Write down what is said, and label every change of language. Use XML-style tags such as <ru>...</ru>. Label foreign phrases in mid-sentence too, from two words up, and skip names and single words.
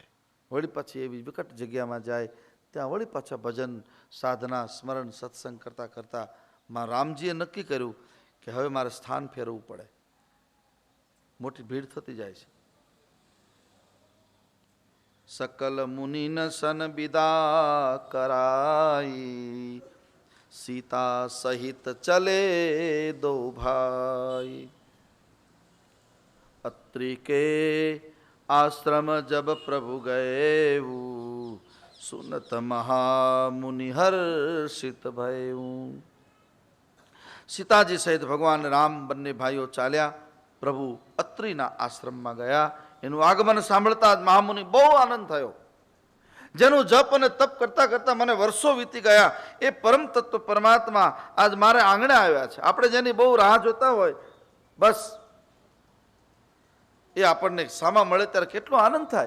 <gu>વળી પાછી એવી વિકટ જગ્યામાં જાય, ત્યાં વળી પાછા ભજન, સાધના, સ્મરણ, સત્સંગ કરતાં કરતાં માં રામજીએ નક્કી કર્યું કે હવે મારે સ્થાન ફેરવવું પડે. મોટી ભીડ થતી જાય છે.</gu> <awa>सकल मुनिन सन बिदा कराई, सीता सहित चले दो भाई. अत्रि के आश्रम जब प्रभु गए, सुनत महामुनि हर्षित भयऊ.</awa> <gu>સીતાજી સહિત ભગવાન રામ બંને ભાઈઓ ચાલ્યા પ્રભુ અત્રિના આશ્રમમાં ગયા. એનું આગમન સાંભળતા જ મહામુનિ બહુ આનંદ થયો. જેનું જપ અને તપ કરતા કરતા મને વર્ષો વીતી ગયા એ પરમ તત્વ પરમાત્મા આજ મારે આંગણે આવ્યા છે. આપણે જેની બહુ રાહ જોતા હોય, બસ એ આપણને સામા મળે ત્યારે કેટલો આનંદ થાય.</gu>